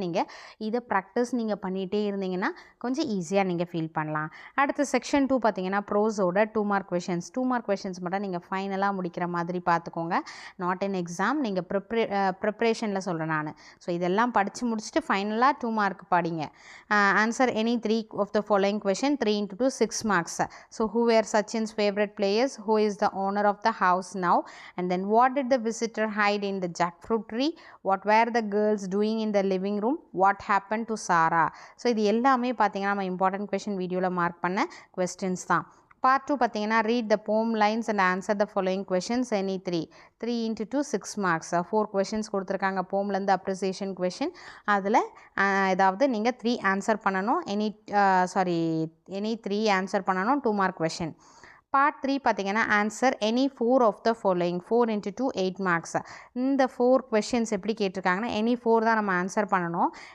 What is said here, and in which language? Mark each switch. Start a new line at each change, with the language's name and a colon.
Tamil: நீங்கள் இதை ப்ராக்டிஸ் நீங்கள் பண்ணிகிட்டே இருந்தீங்கன்னா கொஞ்சம் ஈஸியாக நீங்கள் ஃபீல் பண்ணலாம். அடுத்து செக்ஷன் 2 பார்த்தீங்கன்னா ப்ரோஸோட 2 மார்க் கொஷின்ஸ். 2 மார்க் கொஷின்ஸ் மட்டும் நீங்கள் ஃபைனலாக முடிக்கிற மாதிரி பார்த்துக்கோங்க.
English: not in exam,
Tamil: நீங்கள் ப்ரிப்ரேஷனில் சொல்கிறேன் நான். ஸோ இதெல்லாம் படித்து முடிச்சுட்டு ஃபைனலாக 2 மார்க் படிங்க.
English: Answer any 3 of the following question. 3 into 2 6 marks. So who were Sachin's favorite players? Who is the owner of the house now? And then what did the visitor hide in the jackfruit tree? What were the girls doing in the living room? What happened to Sarah?
Tamil: So இது எல்லாமே பார்த்தீங்கன்னா நம்ம important question வீடியோவில் mark பண்ண questions தான்.
English: part 2
Tamil: பார்த்தீங்கன்னா
English: Read the poem lines and answer the following questions. Any 3 into 2 6 marks.
Tamil: 4 questions கொடுத்துருக்காங்க. போம்லேருந்து அப்ரிசியேஷன் கொஷின். அதில் ஏதாவது நீங்கள் 3 ஆன்சர் பண்ணணும். எனி 3 ஆன்சர் பண்ணணும். 2 மார்க் கொஷின்.
English: part 3
Tamil: பார்த்தீங்கன்னா
English: Answer any 4 of the following. 4 into 2 8 marks.
Tamil: இந்த 4 கொஷின்ஸ் எப்படி கேட்டிருக்காங்கன்னா எனி 4 தான் நம்ம ஆன்சர் பண்ணணும்.